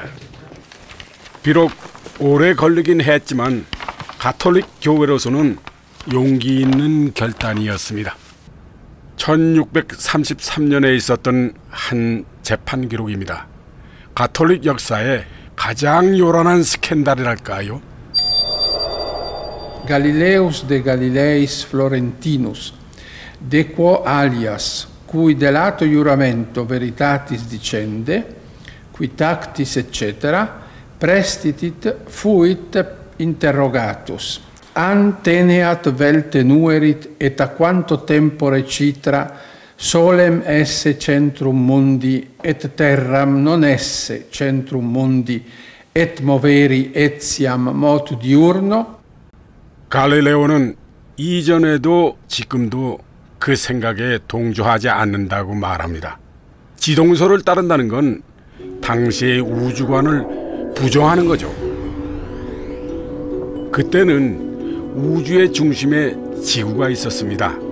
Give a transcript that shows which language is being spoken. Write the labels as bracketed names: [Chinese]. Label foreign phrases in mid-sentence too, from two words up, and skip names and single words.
[Korean] 비록 오래 걸리긴 했지만 가톨릭 교회로서는 용기 있는 결단이었습니다. 1633년에 있었던 한 재판 기록입니다. 가톨릭 역사에 가장 요란한 스캔들이랄까요? [Latin] Galileus de Galileis Florentinus, de quo alias, cui delato iuramento veritatis dicende, qui tactis etc., prestitit fuit interrogatus. An teneat vel tenuerit et a quanto tempore citra solem esse centrum mundi et terram non esse centrum mundi et moveri etiam motu diurno. [Korean] 갈릴레오는 이전에도 지금도 그 생각에 동조하지 않는다고 말합니다. 지동설을 따른다는 건 당시의 우주관을 부정하는 거죠. 그때는 우주의 중심에 지구가 있었습니다.